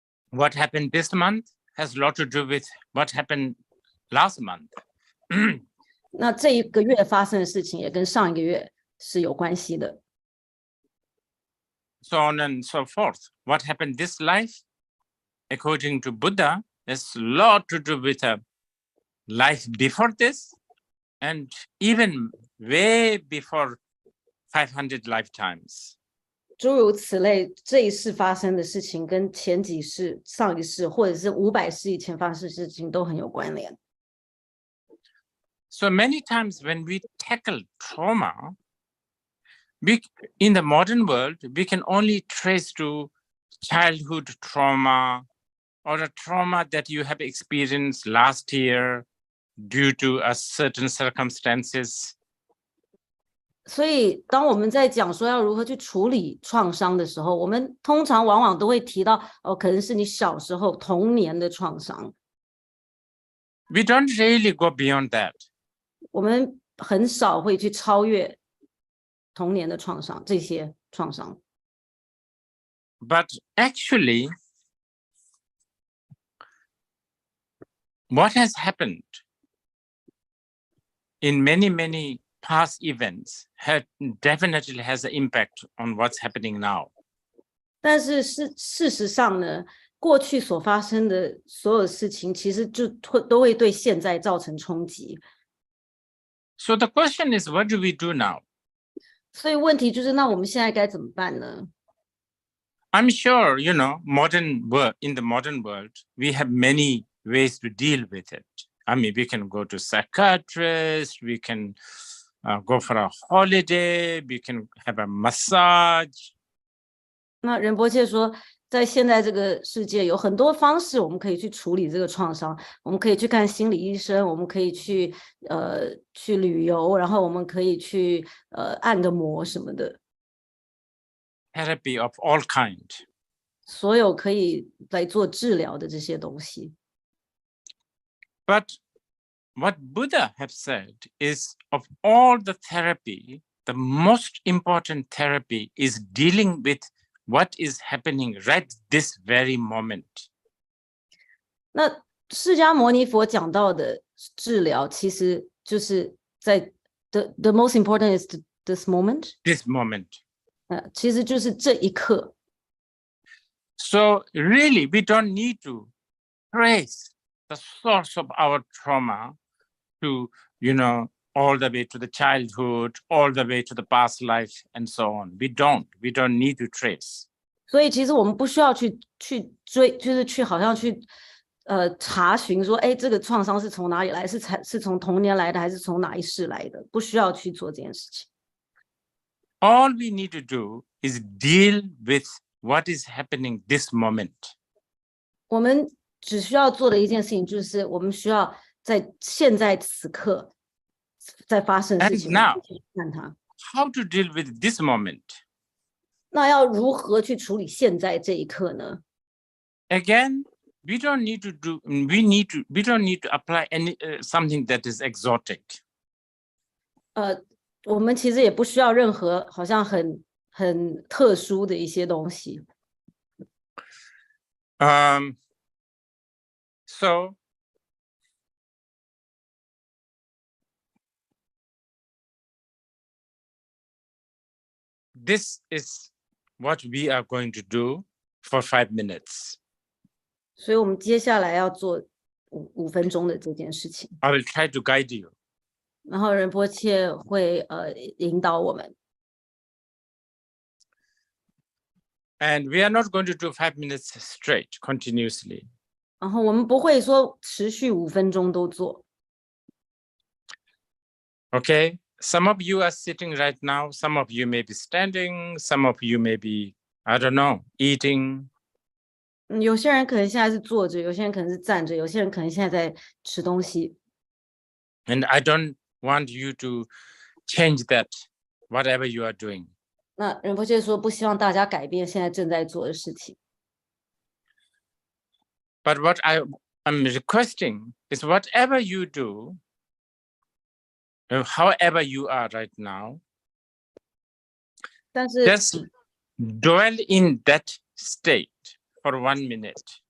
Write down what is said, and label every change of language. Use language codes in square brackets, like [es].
[en] What happened this month has a lot to do with what happened last month. [zh] 那这一个月发生的事情也跟上一个月是有关系的。 [en] So on and so forth. What happened this life, according to Buddha, has a lot to do with a life before this, and even way before 500 lifetimes. [zh] 诸如此类，这一世发生的事情跟前几世、上一世，或者是500世以前发生的事情都很有关联。 [en] So many times when we tackle trauma, in the modern world, we can only trace to childhood trauma or a trauma that you have experienced last year due to a certain circumstances. [zh] 所以当我们在讲说要如何去处理创伤的时候，我们通常往往都会提到可能是你小时候童年的创伤。 [en] We don't really go beyond that. [zh] 我们很少会去超越童年的创伤，这些创伤。 [en] But actually, what has happened in many past events definitely has an impact on what's happening now. [zh] 但是事实上呢，过去所发生的所有事情，其实都会对现在造成冲击。 [en] So the question is, what do we do now? [zh] 所以问题就是，那我们现在该怎么办呢？ [en] I'm sure, in the modern world, we have many ways to deal with it. I mean, we can go to psychiatrist, we can go for a holiday, we can have a massage. [zh] 那仁波切说，在现在这个世界有很多方式，我们可以去处理这个创伤。我们可以去看心理医生，我们可以去旅游，然后我们可以去按个摩什么的。 [en] Therapy of all kind. [zh] 所有可以来做治疗的这些东西。 [en] But what Buddha have said is, of all the therapy, the most important therapy is dealing with what is happening right this very moment. [zh] 那释迦牟尼佛讲到的治疗，其实就是在 [en] the most important is this moment. This moment. [zh] 其实就是这一刻。 [en] So really, we don't need to trace the source of our trauma to, all the way to the childhood, all the way to the past life, and so on. We don't need to trace. [zh] 所以其实我们不需要去追，就是去好像去查询说，哎，这个创伤是从哪里来？是从童年来的，还是从哪一世来的？不需要去做这件事情。 [en] All we need to do is deal with what is happening this moment. [zh] 我们只需要做的一件事情，就是我们需要在现在此刻在发生的事情 [en] And now, [zh] 去看它。 [en] how to deal with this moment? [zh] 那要如何去处理现在这一刻呢？ [en] Again, we don't need to apply something that is exotic. [zh] 我们其实也不需要任何好像很特殊的一些东西。 [en] So this is what we are going to do for 5 minutes. [zh] 所以我们接下来要做5分钟的这件事情。 [en] I will try to guide you. [zh] 然后仁波切会引导我们。 [en] And we are not going to do 5 minutes straight, continuously. [zh] 然后我们不会说持续5分钟都做。 [en] Okay, some of you are sitting right now, some of you may be standing, some of you may be, I don't know, eating. [zh] 有些人可能现在是坐着，有些人可能是站着，有些人可能现在在吃东西。 [en] And I don't want you to change that, whatever you are doing. [zh] 那仁波切说不希望大家改变现在正在做的事情。 [en] But what I'm requesting is, whatever you do, however you are right now, [zh] 但是 [en] just dwell in that state for 1 minute.